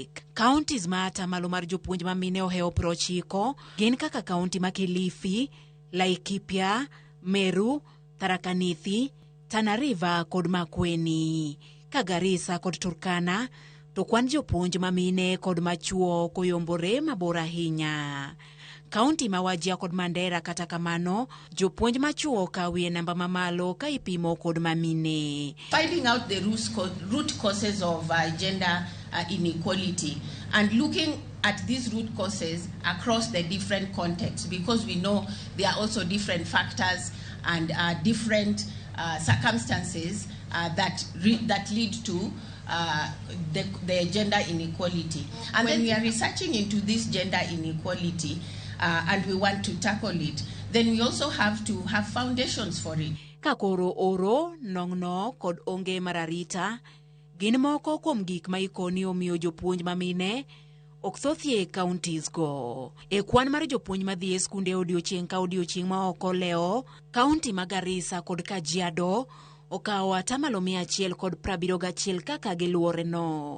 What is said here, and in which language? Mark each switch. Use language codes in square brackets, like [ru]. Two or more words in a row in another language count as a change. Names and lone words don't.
[luo] Counties ma atamalo mar jopuonj mamine oheo 90 gin kaka kaunti ma Kilifi, Laikipia, Meru, Tharaka Nithi, Tana River kod Makueni. Ka Garissa kod Turkana to kwan jopuonj mamine kod machuo koyombore mabor ahinya. Kaunti ma Wajir kod Mandera kata kamano jopuonj machuo kawie namba mamalo ka ipimo kod mamine. [en] Finding out the root causes of gender inequality and looking at these root causes across the different contexts, because we know there are also different factors and different circumstances that lead to the gender inequality. And when we are researching into this gender inequality and we want to tackle it, then we also have to have foundations for it. [luo] Kakoro oro, nong'no kod onge mararita gin moko kuom gik ma ikoni omiyo jopuonj mamine ok thothie counties go. E kwan mar jopuonj madhi e skunde odiochieng' ka odiochieng' ma oko leo, kaunti ma Garissa kod Kajiado okawo atamalo 171 kaka giluore no.